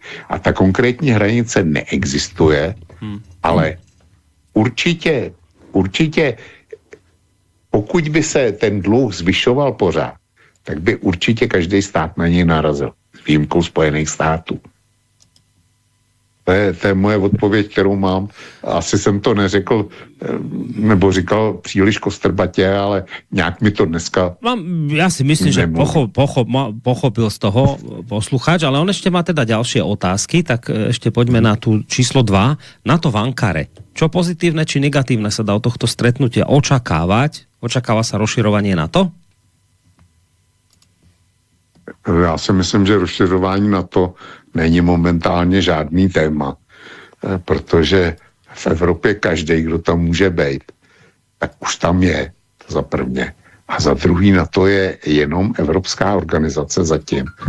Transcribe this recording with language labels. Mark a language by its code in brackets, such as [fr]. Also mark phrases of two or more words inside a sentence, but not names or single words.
[cs] A ta konkrétní hranice neexistuje, ale určitě, pokud by se ten dluh zvyšoval pořád, tak by určitě každý stát na něj narazil. S výjimkou Spojených států. To je moje odpověď, kterou mám. Asi jsem to neřekl, nebo říkal příliš kostrbatě, ale nějak mi to dneska... [sk] Ja si myslím, že pochopil z toho poslucháč, ale on ešte má teda ďalšie otázky, tak ešte poďme na tú číslo 2, na to v Ankare. Čo pozitívne či negatívne sa dá od tohto stretnutia očakávať? Očakáva sa rozširovanie NATO? [cs] Já si myslím, že rozšiřování NATO není momentálně žádný téma, protože v Evropě každý, kdo tam může být, tak už tam je, to za prvně. A za druhý NATO je jenom evropská organizace zatím.